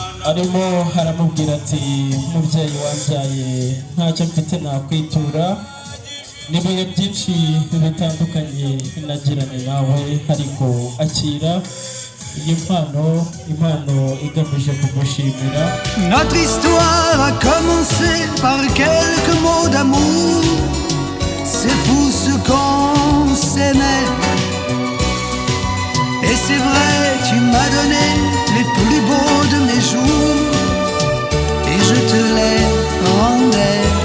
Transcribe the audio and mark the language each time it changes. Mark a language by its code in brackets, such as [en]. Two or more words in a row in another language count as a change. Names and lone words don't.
[rw] arimo aramubwira ati mubyeyi wabyaye ntacyo mfite nakwitura n'ibihe byinshi bitandukanye nagiranye nawe ariko akira iyi impano igamije kugushimira. [fr] Notre histoire a commencé par quelques mots d'amour. C'est fou ce qu'on s'aimait. Et c'est vrai, tu m'as donné les plus beaux de mes jours. Et je te les rendais.